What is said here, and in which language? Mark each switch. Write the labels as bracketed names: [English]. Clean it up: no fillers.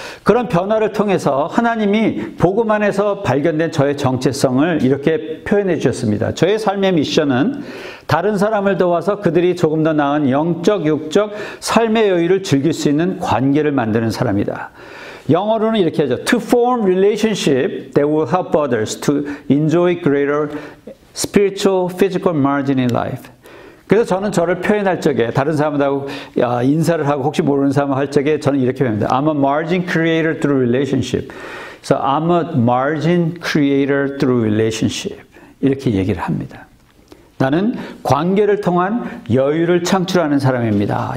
[Korean] 그런 변화를 통해서 하나님이 복음 안에서 발견된 저의 정체성을 이렇게 표현해 주셨습니다. 저의 삶의 미션은 다른 사람을 도와서 그들이 조금 더 나은 영적, 육적 삶의 여유를 즐길 수 있는 관계를 만드는 사람이다. 영어로는 이렇게 하죠. [English] To form relationship that will help others to enjoy greater spiritual, physical margin in life. [Korean] 그래서 저는 저를 표현할 적에 다른 사람하고 인사를 하고 혹시 모르는 사람 할 적에 저는 이렇게 표현합니다. [English] I'm a margin creator through relationship. So I'm a margin creator through relationship. [Korean] 이렇게 얘기를 합니다. 나는 관계를 통한 여유를 창출하는 사람입니다.